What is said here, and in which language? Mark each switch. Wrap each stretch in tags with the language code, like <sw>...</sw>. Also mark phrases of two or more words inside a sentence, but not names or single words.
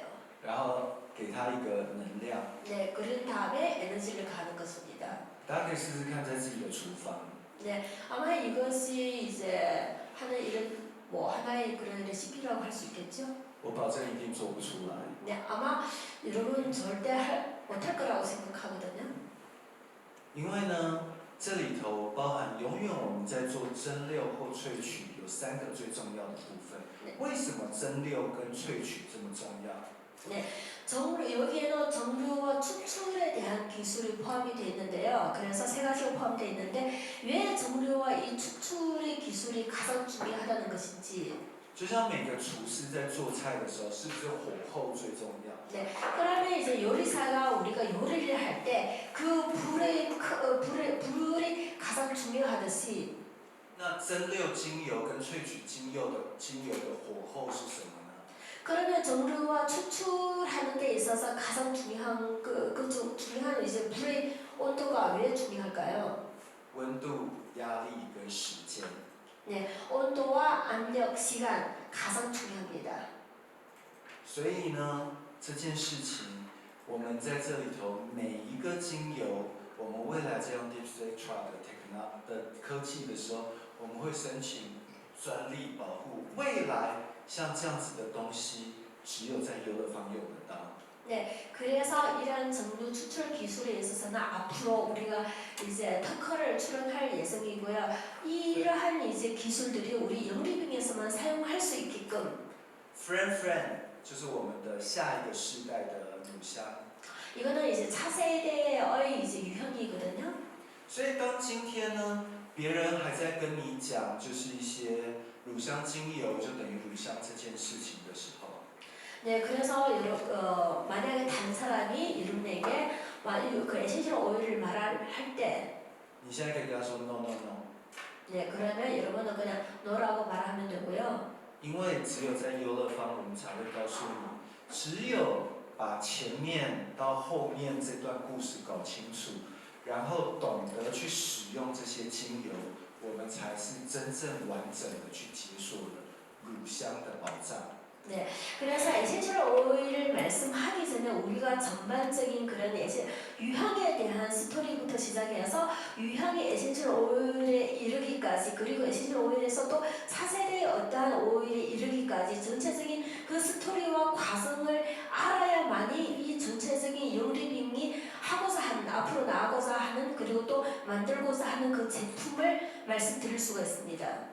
<zh>然后给它一个能量，</zh> <ko>네, 그런 다음에 에너지를 가는 것입니다.</ko> <zh>大家可以试试看，在自己的厨房。</zh> <ko>네, 아마 이것이 이제 하는 이런 뭐 하나의 그런 레시피라고 할 수 있겠죠?</ko> <zh>我保证一定做不出来，</zh> <ko>네, 아마 여러분 절대 못할 거라고 생각하거든요.</ko> <zh>因为呢，这里头包含永远我们在做蒸馏或萃取有3个最重要的部分。为什么蒸馏跟萃取这么重要？</zh> <ko>네, 여기에는 정류와 추출에 대한 기술이 포함이 되어 있는데요. 그래서 세 가지가 포함되어 있는데 왜 정류와 이 추출의 기술이 가장 중요하다는 것인지.</ko> <zh>就像每个厨师在做菜的时候，是不是火候最重要？</zh> <ko>네, 그러면 이제 요리사가 우리가 요리를 할 때 그 불이 가장 중요하듯이.</ko> <zh>那蒸馏精油跟萃取精油的火候是什么呢？</zh> <ko>그러면 정류와 추출하는 데 있어서 가장 중요한 중요한 이제 불의 온도가 왜 중요할까요?</ko> <zh>温度、压力跟时间。</zh> <ko>네, 온도와 압력, 시간 가장 중요합니다.</ko> <zh>所以呢，这件事情，我们在这里头每一个精油，我们未来在用 Deep Spectra 的科技的时候，我们会申请专利保护。未来像这样子的东西，只有在优乐坊用得到。</zh> <ko>네, 그래서 이런 정류 추출 기술에 있어서는 앞으로 우리가 이제 특허를 출원할 예정이고요. 이러한 이제 기술들이 우리 영리빙에서만 사용할 수 있게끔.</ko> <zh>Friend 就是我们的下一个世代的乳香。</zh> <ko>이거는 이제 차세대의 이제 유형이거든요.</ko> <zh>所以当今天呢，别人还在跟你讲，就是一些乳香精油就等于乳香这件事情的时候，</zh> <ko>네, 그래서 만약에 다른 사람이 여러분에게 그 에센셜 오일을 말할 때,</ko> <zh>你现在可以跟他说</zh> <en>no no no，</en> <ko>네, 그러면 여러분은 그냥 너라고 말하면 되고요.</ko> <zh>因为只有在优乐坊，我们才会告诉你，只有把前面到后面这段故事搞清楚，然后懂得去使用这些精油，我们才是真正完整的去解锁了乳香的宝藏。</zh> <ko>네, 그래서 에센셜 오일을 말씀하기 전에 우리가 전반적인 그런 유향에 대한 스토리부터 시작해서 유향의 에센셜 오일에 이르기까지, 그리고 에센셜 오일에서도 차세대의 어떠한 오일에 이르기까지 전체적인 그 스토리와 과정을 알아야만이 이 전체적인 영리빙이 하고자 하는, 앞으로 나아가고자 하는, 그리고 또 만들고자 하는 그 제품을 말씀드릴 수가 있습니다.</ko>